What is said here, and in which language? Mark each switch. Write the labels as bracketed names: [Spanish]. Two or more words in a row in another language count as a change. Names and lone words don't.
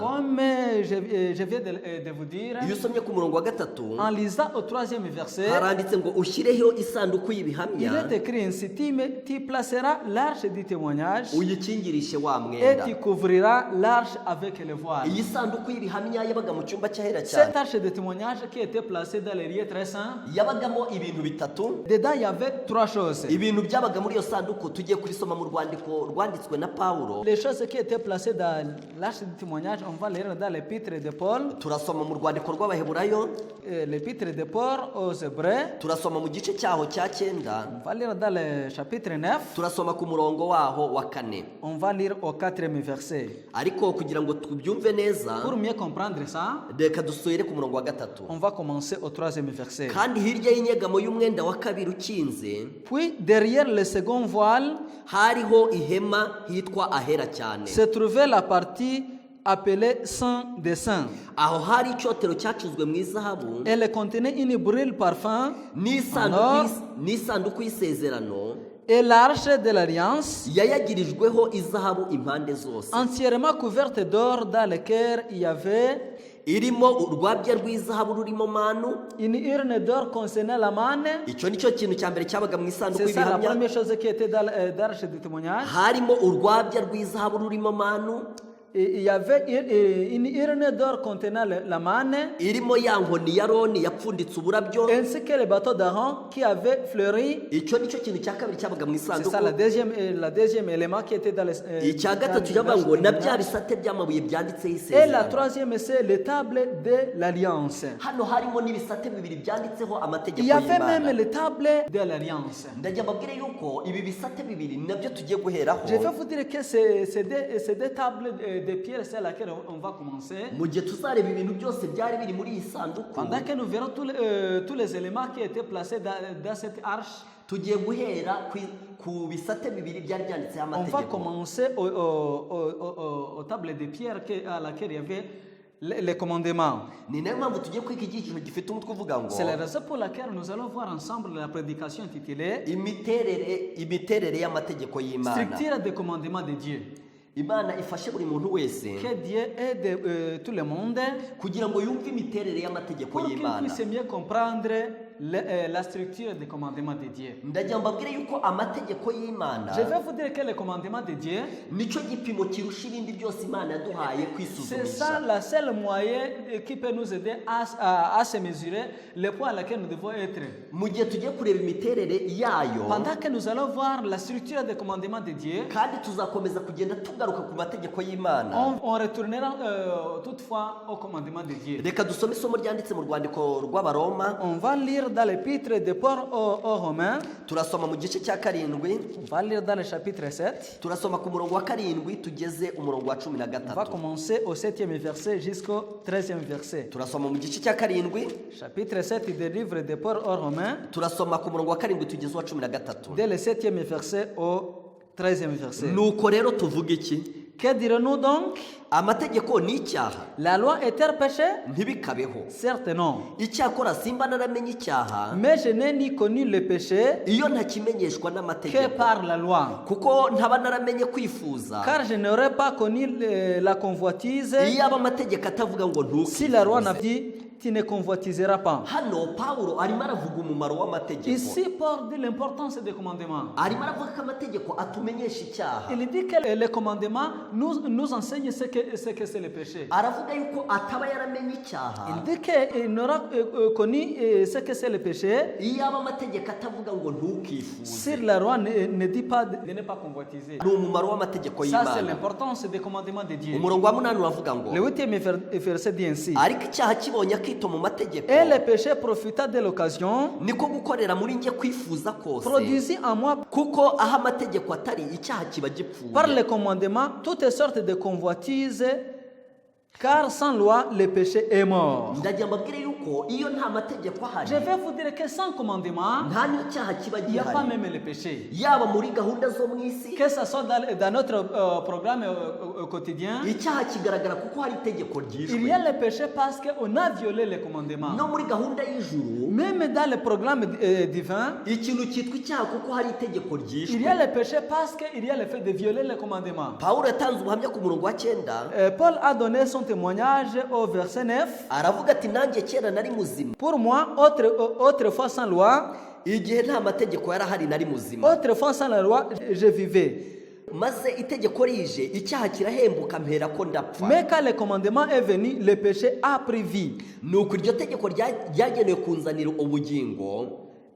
[French] Comme je viens de vous dire, [Kinyarwanda] iyo usomye ku murongo wa 3 [French] en lisant au 3e verset, [Kinyarwanda] haranditse ngo ushyireho isanduku [French] il [Kinyarwanda] y'ibihamya, [French] est écrit ainsi, tu placeras l'arche du témoignage [Kinyarwanda] uyikingirishe wa [French] et [Kinyarwanda] mwenda. [French] tu couvriras l'arche avec le voile. [Kinyarwanda] Iyi sanduku y'ibihamya yabaga mu cyumba cy'ahera [French] Cette [Kinyarwanda] cyane, [French] arche de témoignage qui était placée dans les lieux très saints, [Kinyarwanda] yabagamo ibintu bitatu. [French] dedans il y avait 3 choses. [Kinyarwanda] Ibintu byabaga muri iyo sanduku tugiye kurisoma mu rwandiko rwanditswe na Pawulo. [French] Les choses qui étaient placées dans l'arche du témoignage, on va lire dans l'épître de Paul. [Kinyarwanda] Turasoma mu rwandiko rw'Abaheburayo, [French] L'épître de Paul aux Hébreux. [Kinyarwanda] turasoma mu gice cyaho cya 9, [French] On va lire dans le chapitre 9. [Kinyarwanda] turasoma ku murongo waho wa 4. [French] On va lire au 4e verset. [Kinyarwanda] Ariko kugira ngo tubyumve neza, [French] Pour mieux comprendre ça, [Kinyarwanda] reka dusubire ku murongo wa 3. [French] on va commencer au 3e verset. [Kinyarwanda] Kandi hirya y'inyegamo y'umwenda wa kabiri ukinze [French] Puis derrière le second voile [Kinyarwanda] hariho ihema hitwa ahera cyane. [French] se trouvait la partie appelée Saint des Saints. [Kinyarwanda] Aho hari icyotero cyacuzwe mu izahabu [French] Elle contenait une brûle parfum [Kinyarwanda] n'isanduku y'isezerano [French] et l'arche de l'alliance, [Kinyarwanda] yayagirijweho izahabu impande zose, [French] entièrement couverte d'or dans lequel il y avait [Kinyarwanda] irimo urwabya rw'izahabu rurimo manu. [French] une urne d'or concernant la manne. [Kinyarwanda] Icyo nicyo kintu cya mbere cyabaga mu isanduku [French] C'est ça la [Kinyarwanda] y'ibihamya. [French] première chose qui était dans l'arche du témoignage. [Kinyarwanda] Harimo urwabya rw'izahabu rurimo manu, [French] Et il y avait une urne d'or contenant la manne, [Kinyarwanda] irimo ya nkoni ya Aroni yapfunditse uburabyo. [French] ainsi que le bateau d'Aaron qui avait fleuri. [Kinyarwanda] Icyo nicyo kintu cya kabiri cyabaga mu [French] C'est [Kinyarwanda] isanduku. [French] ça la deuxième élément qui était dans le [Kinyarwanda] Icya gatatu cyavuga ngo na bya bisate by'amabuye byanditseho [French] Et la [Kinyarwanda] isezerano. [French] troisième, c'est les tables de l'alliance. [Kinyarwanda] Hano harimo n'ibisate bibiri byanditseho amategeko [French] Il y avait [Kinyarwanda] y'Imana. [French] même les tables de l'alliance. [Kinyarwanda] Ndagira mbabwire yuko ibi bisate bibiri nabyo tugiye guheraho. [French] Je vais vous dire que c'est des tables de pierre, c'est laquelle on va commencer. [Kinyarwanda] Mu gihe tuzareba ibintu byose byari biri muri iyi sanduku, [French] Pendant que nous verrons tous les éléments qui étaient placés dans cette arche, [Kinyarwanda] tugiye guhera ku bisate bibiri byari byanditseho [French] on va [Kinyarwanda] amategeko. [French] commencer aux tables de pierre à laquelle il y avait les commandements. [Kinyarwanda] Ni nayo mpamvu tugiye kwiga icyiciro gifite umutwe uvuga ngo [French] C'est la raison pour laquelle nous allons voir ensemble la prédication intitulée [Kinyarwanda] imiterere y'amategeko y'Imana. [French] Structure des commandements de Dieu. [Kinyarwanda] Imana ifashe buri muntu wese [French] Que Dieu aide tout le monde [Kinyarwanda] kugira ngo yumve imiterere y'amategeko [French] pour qu'il [Kinyarwanda] y'Imana. [French] puisse mieux comprendre la structure des commandements de Dieu. [Kinyarwanda] Ndagira mbabwire yuko amategeko y'Imana [French] Je vais vous dire que les commandements de Dieu, [Kinyarwanda] nicyo gipimo kirusha ibindi byose Imana yaduhaye [French] c'est ça [Kinyarwanda] kwisuzumisha. [French] la seule moyen qui peut nous aider à se mesurer le point à laquelle nous devons être. [Kinyarwanda] Mu gihe tugiye kureba imiterere yayo, [French] Pendant que nous allons voir la structure des commandements de Dieu, [Kinyarwanda] kandi tuzakomeza kugenda tugaruka ku mategeko y'Imana. [French] on retournera toutefois aux commandements de Dieu. [Kinyarwanda] Reka dusome isomo ryanditse mu rwandiko rw'Abaroma. [French] On va lire dans l'épître de Paul aux Romains. [Kinyarwanda] Turasoma mu gice cya 7, [French] On va lire dans le chapitre 7. [Kinyarwanda] turasoma ku murongo wa 7 tugeze umurongo wa [French] On va [Kinyarwanda] 13. [French] commencer au 7e verset jusqu'au 13e verset. [Kinyarwanda] Turasoma mu gice cya 7, [French] Chapitre 7 du livre de Paul aux Romains, [Kinyarwanda] turasoma ku murongo wa 7 tugeze uwa 13. [French] dès le 7e verset au 13e verset. [Kinyarwanda] Nuko rero tuvuga iki? [French] Que dirons-nous donc? [Kinyarwanda] Amategeko ni icyaha? [French] La loi est-elle péché? [Kinyarwanda] Ntibikabeho. [French] Certes non. [Kinyarwanda] Icyakora simba naramenye icyaha [French] Mais je n'ai ni connu le péché [Kinyarwanda] iyo ntakimenyeshwa [French] que [Kinyarwanda] n'amategeko, [French] par la loi. [Kinyarwanda] kuko ntaba naramenye kwifuza [French] Car je n'aurais pas connu la convoitise [Kinyarwanda] iyo aba amategeko atavuga ngo [French] si la loi n'a [Kinyarwanda] ntukifuze. [French] dit tu ne convoitiseras pas. [Kinyarwanda] Hano Pawulo arimo aravuga umumaro w'amategeko. [French] Ici, Paul dit l'importance des commandements. [Kinyarwanda] Arimo aravuga ko amategeko atumenyesha icyaha. [French] Il dit que les commandements nous enseignent ce que c'est le péché. [Kinyarwanda] Aravuga yuko ataba yaramenye icyaha [French] Il dit qu'il n'aura connu ce que c'est le péché [Kinyarwanda] iyo aba amategeko atavuga ngo ntukifuze. [French] si la loi ne dit pas de ne pas convoitiser. [Kinyarwanda] Ni umumaro w'amategeko [French] Ça, c'est [Kinyarwanda] y'Imana. [French] l'importance des commandements de Dieu. [Kinyarwanda] Umurongo wa 8 uravuga ngo [French] Le 8e verset dit ainsi. [Kinyarwanda] ariko icyaha kibonye akito mu mategeko, [French] Et le péché profita de l'occasion, [Kinyarwanda] niko gukorera muri njye kwifuza kose, [French] produisit en moi [Kinyarwanda] kuko aho amategeko atari icyaha kiba gipfuye. [French] par les commandements toutes sortes de convoitises, car sans loi le péché est mort. [Kinyarwanda] Ndagira mbabwire yuko iyo nta mategeko ahari, [French] Je vais vous dire que sans commandement, [Kinyarwanda] nta n'icyaha kiba [French] il n'y a pas [Kinyarwanda] gihari, [French] même le péché. [Kinyarwanda] yaba muri gahunda zo mu isi. [French] Que ce soit dans notre programme quotidien, [Kinyarwanda] Icyaha kigaragara kuko hari itegeko [French] il y [Kinyarwanda] ryishwe. [French] a le péché parce qu'on a violé les commandements. [Kinyarwanda] No muri gahunda y'ijuru [French] Même dans le programme divin, [Kinyarwanda] ikintu cyitwa icyaha kuko hari itegeko [French] il y [Kinyarwanda] ryishwe. [French] a le péché parce qu'il y a le fait de violer les commandements. [Kinyarwanda] Pawulo yatanze ubuhamya ku murongo wa 9, [French] Paul a donné son témoignage au verset 9. [Kinyarwanda] aravuga ati nanjye kera nari muzima, [French] Pour moi, autrefois sans loi, [Kinyarwanda] igihe nta mategeko yarahari nari muzima, [French] autrefois sans la loi, je vivais. [Kinyarwanda] maze itegeko rije icyaha kirahembuka mpera ko ndapfa. [French] Mais quand le commandement est venu, le péché a pris vie. [Kinyarwanda] Nuko iryo tegeko ryagenewe kunzanira ubugingo,